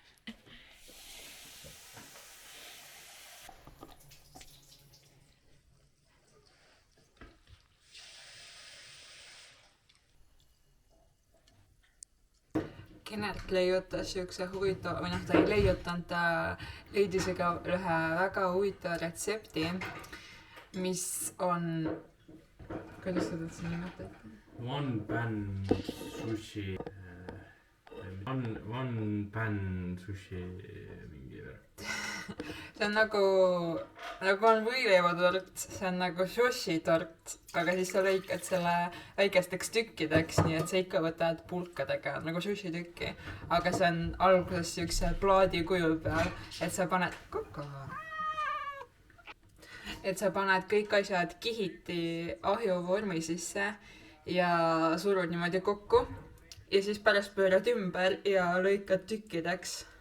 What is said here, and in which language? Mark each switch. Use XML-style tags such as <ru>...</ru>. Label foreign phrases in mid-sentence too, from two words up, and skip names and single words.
<et>Kenelt leiutas siukse huvitava, või noh, ta ei leiutanud, ta leidis ühe väga huvitava retsepti, mis on, kuidas seda siin nimetati?</et> <en>One pan sushi, one pan sushi</en> <et>mingi värk. See on nagu on võileivatort, see on nagu sushi tort, aga siis sa lõikad selle väikesteks tükkideks, nii et sa ikka võtad pulkadega nagu sushi tükki, aga see on alguses siukse plaadi kujul peal, et sa paned kõik asjad kihiti ahjuvormi sisse ja surud niimoodi kokku ja siis pärast pöörad ümber ja lõikad tükkideks.</et>